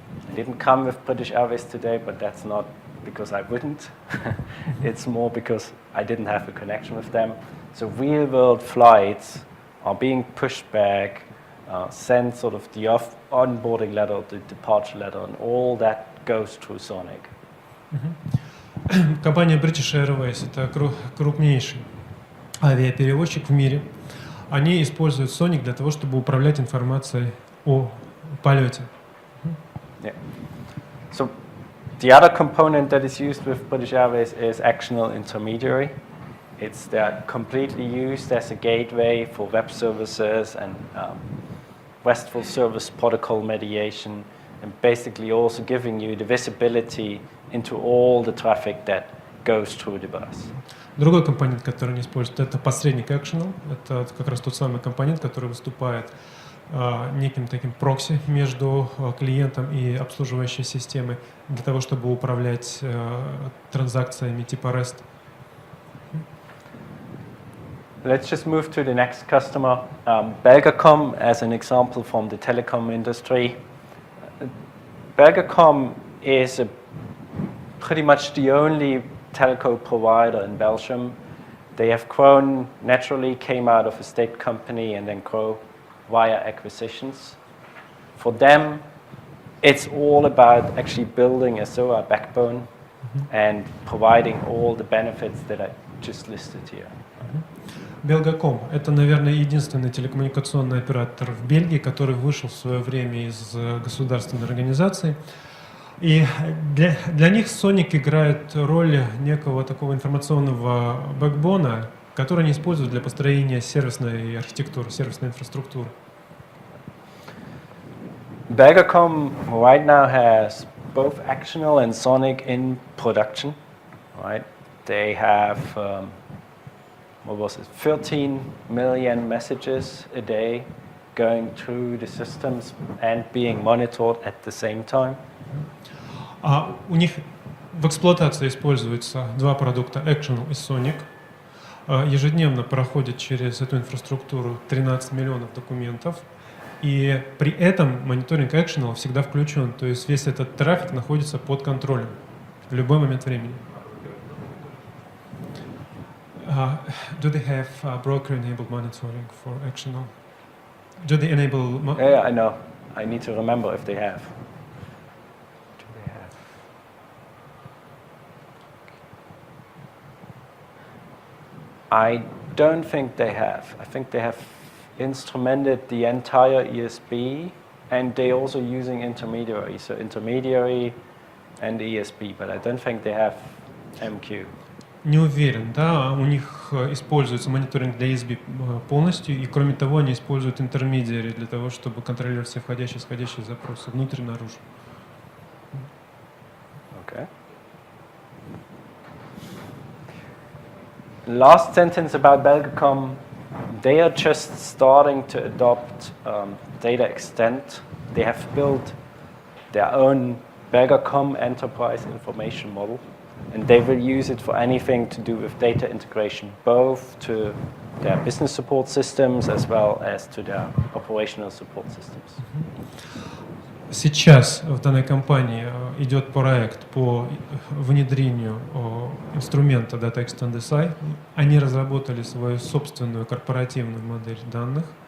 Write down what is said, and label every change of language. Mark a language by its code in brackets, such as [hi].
[en] I didn't come with British Airways today, but that's not because I wouldn't. It's more because I didn't have a connection with them. So real-world flights are being pushed back, send sort of the onboarding letter, the departure letter, and all that goes through Sonic. [ru] Компания British Airways — это крупнейший авиаперевозчик в мире. Они используют Sonic для того, чтобы управлять информацией о полете. [en] Yeah. So the other component that is used with British Airways is actional intermediary. It's completely used as a gateway for web services and RESTful service protocol mediation, and basically also giving you the visibility into all the traffic that goes through the bus. [ru] Другой компонент, который они используют, это посредник Actional. Это как раз тот самый компонент, который выступает неким таким прокси между клиентом и обслуживающей системой для того, чтобы управлять транзакциями типа REST. [en] Let's just move to the next customer. Belgacom, as an example from the telecom industry. Belgacom is pretty much the only telco provider in Belgium. They have grown naturally, came out of a state company and then grow via acquisitions. For them, it's all about actually building a SOA backbone and providing all the benefits that I just listed here. [ru] Belgacom — это, наверное, единственный телекоммуникационный оператор в Бельгии, который вышел в свое время из государственной организации. И для них Sonic играет роль некого такого информационного бэкбона, который они используют для построения сервисной архитектуры, сервисной инфраструктуры. [en] Belgacom right now has both Actional and Sonic in production. Right? They have 13 million messages a day going through the systems and being monitored at the same time. [ru] У них в эксплуатации используются два продукта Actional и Sonic. Ежедневно проходит через эту инфраструктуру 13 миллионов документов. И при этом мониторинг Actional всегда включен, то есть весь этот трафик находится под контролем в любой момент времени. [en] Do they have broker-enabled monitoring for Actional? Do they enable? Yeah, I know. I need to remember if they have. Do they have? I don't think they have. I think they have instrumented the entire ESB, and they also using intermediary. So intermediary and ESB, but I don't think they have MQ. [ru] Не уверен, да, у них используется мониторинг для ESB полностью, и кроме того они используют интермедиари для того, чтобы контролировать все входящие и исходящие запросы внутрь и наружу. [en] Okay. Last sentence about Belgacom. They are just starting to adopt data extent. They have built their own Belgacom enterprise information model. And they will use it for anything to do with data integration, both to their business support systems as well as to their operational support systems. [ru] Сейчас в данной компании идет проект по внедрению инструмента Data Extend SI. Они разработали свою собственную корпоративную модель данных.